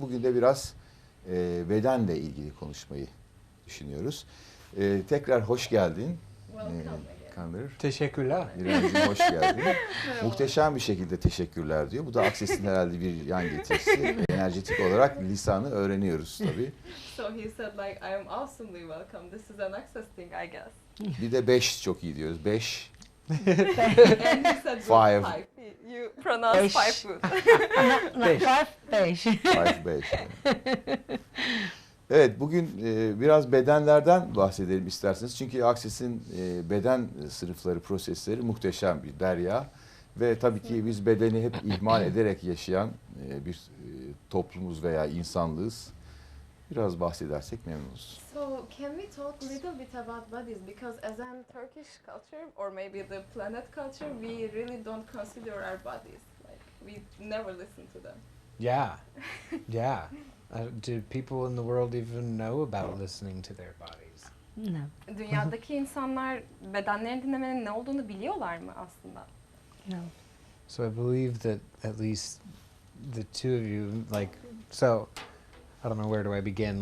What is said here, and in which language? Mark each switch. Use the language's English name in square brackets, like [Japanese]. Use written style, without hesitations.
[Turkish] Bugün de biraz bedenle ilgili konuşmayı düşünüyoruz. Tekrar hoş geldin. Connor. Teşekkürler. İremciğim hoş geldin. Muhteşem bir şekilde teşekkürler diyor. Bu da Access'in herhalde bir yan getirisi. Enerjetik olarak lisanı öğreniyoruz tabii. [English] So he said like I am awesomely welcome. This is an Access thing, I guess. [Turkish] Bir de 5 çok iyi diyoruz. 5. [English] And he said Five. five. You pronounce [Turkish] Beş. [English] five good. [Turkish] Beş. [English] 5. [Turkish] Evet, bugün biraz bedenlerden bahsedelim isterseniz. Çünkü Access'in beden sınıfları, prosesleri muhteşem bir derya. Ve tabii ki biz bedeni hep ihmal ederek yaşayan bir toplumuz veya insanlığız. Biraz bahsedersek memnunuz. [English] So can we talk a little bit about bodies? Because as in Turkish culture or maybe the planet culture, we really don't consider our bodies. Like we never listen to them. Yeah, yeah. Do people in the world even know about listening to their bodies? No. [Turkish] Dünyadaki insanlar bedenlerini dinlemenin ne olduğunu biliyorlar mı aslında? [English] No. So I believe that at least the two of you, like, so I don't know where do I begin.